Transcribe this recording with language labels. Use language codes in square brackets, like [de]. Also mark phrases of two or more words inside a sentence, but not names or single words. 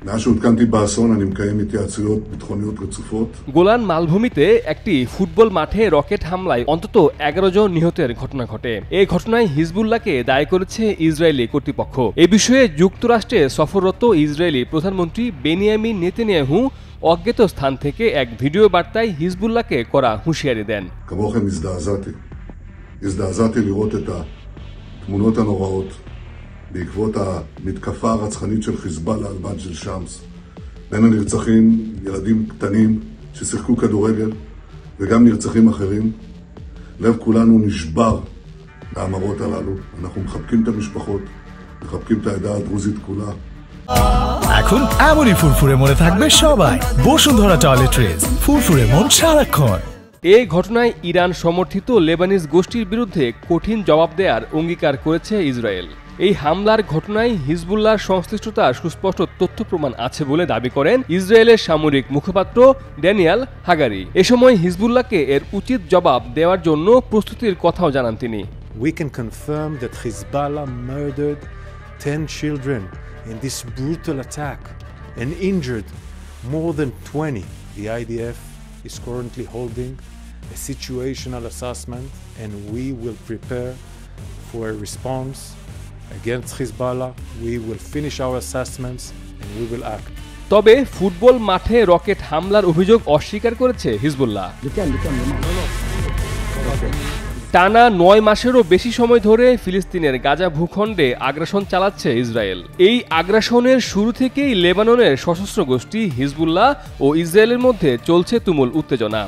[bn] গোলান মালভূমিতে একটি ফুটবল মাঠে রকেট হামলায় অন্তত 11 জন নিহতের ঘটনা ঘটে। এই ঘটনায় হিজবুল্লাহকে দায়ী করেছে ইসরায়েলি কর্তৃপক্ষ। এ বিষয়ে যুক্তরাষ্ট্রে সফররত ইসরায়েলি প্রধানমন্ত্রী বেনিয়ামিন নেতানিয়াহু অজ্ঞাত স্থান থেকে এক ভিডিও বার্তায় হিজবুল্লাহকে করা হুঁশিয়ারি দেন। [he] הזדעזעתי לראות את התמונות הנוראות בעקבות המתקפה הרצחנית של חיזבאללה על מג'דל שמס. בין הנרצחים ילדים קטנים ששיחקו כדורגל וגם נרצחים אחרים. לב כולנו נשבר מהמראות הללו. אנחנו מחבקים את המשפחות, מחבקים את העדה הדרוזית כולה. [bn] এখন এমনই ফুরফুরে মনে থাকবে সবাই। বসুন্ধরা টয়লেট্রিজ, ফুরফুরে মন সারাক্ষণ। এই ঘটনায় ইরান সমর্থিত লেবানিজ গোষ্ঠীর বিরুদ্ধে কঠিন জবাব দেওয়ার অঙ্গীকার করেছে ইসরায়েল। এই হামলার ঘটনায় হিজবুল্লাহর সংশ্লিষ্টতার সুস্পষ্ট তথ্য প্রমাণ আছে বলে দাবি করেন ইসরায়েলের সামরিক মুখপাত্র ড্যানিয়েল হাগারি। এ সময় হিজবুল্লাহকে এর উচিত জবাব দেওয়ার জন্য প্রস্তুতির কথাও জানান তিনি। [en] We can confirm that Hezbollah murdered 10 children in this brutal attack and injured more than 20. The IDF is currently holding a situational assessment and we will prepare for a response against Hezbollah. We will finish our assessments and we will act. [bn] তবে ফুটবল মাঠে রকেট হামলার অভিযোগ অস্বীকার করেছে হিজবুল্লাহ। টানা 9 মাসেরও বেশি সময় ধরে ফিলিস্তিনের গাজা ভূখণ্ডে আগ্রাসন চালাচ্ছে ইসরায়েল। এই আগ্রাসনের শুরু থেকেই লেবাননের সশস্ত্র গোষ্ঠী হিজবুল্লাহ ও ইসরায়েলের মধ্যে চলছে তুমুল উত্তেজনা।